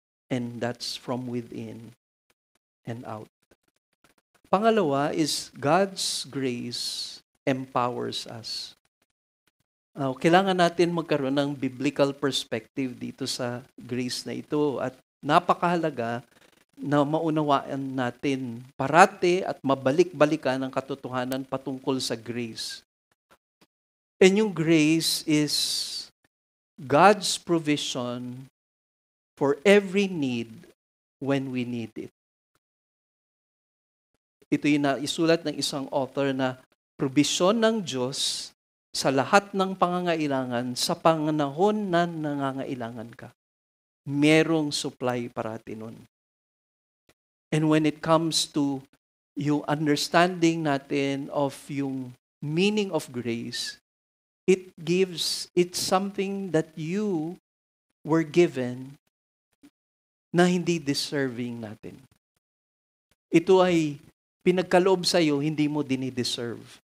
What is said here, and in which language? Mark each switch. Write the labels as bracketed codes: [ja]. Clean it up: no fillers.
[en] And that's from within and out. [tl] Pangalawa [en] is God's grace empowers us. [tl] Kailangan natin magkaroon ng biblical perspective dito sa grace na ito at napakahalaga na maunawaan natin parati at mabalik-balikan ang katotohanan patungkol sa grace. [en] And yung grace is God's provision for every need when we need it. [tl] Ito yung naisulat ng isang author na provision ng Diyos sa lahat ng pangangailangan sa panganahon na nangangailangan ka. Merong supply parati nun. [en] And when it comes to yung understanding natin of yung meaning of grace, it's something that you were given na hindi deserving natin. [tl] Ito ay pinagkaloob sa'yo, hindi mo dinideserve.